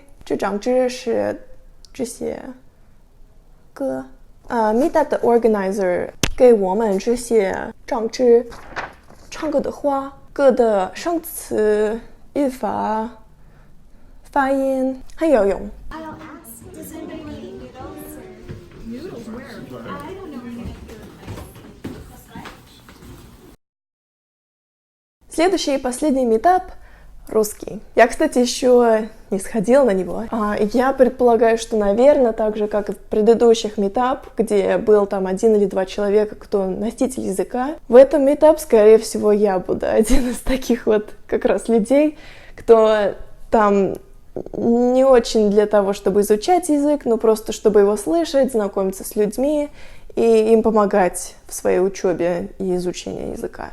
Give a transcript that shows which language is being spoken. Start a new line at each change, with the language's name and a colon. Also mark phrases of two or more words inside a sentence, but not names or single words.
Chinese: 这张纸是这些歌。Meetup 的 organizer 给我们这些张纸唱歌的话，歌的生词、语法、发音很有用。
Russian: Следующий и последний meetup русский. Я, кстати, еще не сходила на него. Я предполагаю, что, наверное, так же, как и в предыдущих meetup, где был там 1 или 2 человека, кто носитель языка, в этом meetup, скорее всего, я буду один из таких вот как раз людей, кто там не очень для того, чтобы изучать язык, но просто чтобы его слышать, знакомиться с людьми и им помогать в своей учебе и изучении языка.